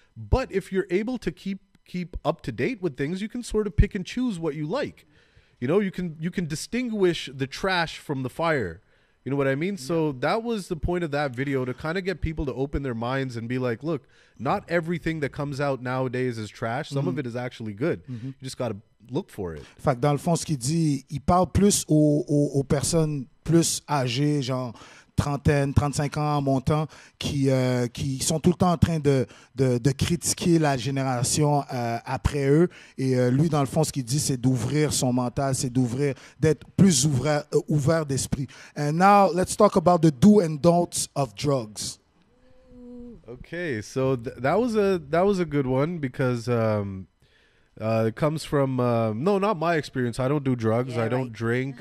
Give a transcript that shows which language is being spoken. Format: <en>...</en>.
<en>But if you're able to keep up to date with things, you can sort of pick and choose what you like. You know, you can distinguish the trash from the fire. You know what I mean? So that was the point of that video, to kind of get people to open their minds and be like, look, not everything that comes out nowadays is trash. Some of it is actually good. You just got to look for it.</en> <fr>Fait que dans le fond, ce qu'il dit, il parle plus aux personnes plus âgées, genre trentaine, 35 ans en montant, qui sont tout le temps en train de critiquer la génération après eux. Et lui, dans le fond, ce qu'il dit, c'est d'ouvrir son mental, c'est d'être plus ouvert d'esprit.</fr> <en>And now, let's talk about the do and don'ts of drugs. Okay, so that was a good one, because it comes from no, not my experience. I don't do drugs. I don't drink.</en>